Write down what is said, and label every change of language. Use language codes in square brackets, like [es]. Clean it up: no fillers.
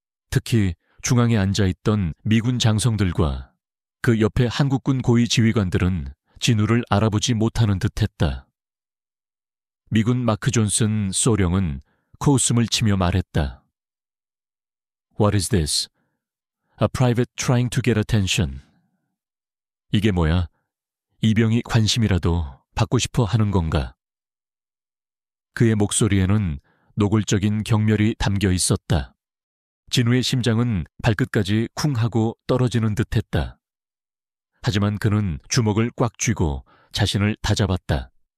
[ko] 특히 중앙에 앉아있던 미군 장성들과 그 옆에 한국군 고위 지휘관들은 진우를 알아보지 못하는 듯했다. 미군 마크 존슨 소령은 코웃음을 치며 말했다. [en] What is this? A private trying to get attention. [ko] 이게 뭐야? 이병이 관심이라도 받고 싶어 하는 건가? 그의 목소리에는 노골적인 경멸이 담겨 있었다. 진우의 심장은 발끝까지 쿵 하고 떨어지는 듯했다. 하지만 그는 주먹을 꽉 쥐고 자신을 다잡았다.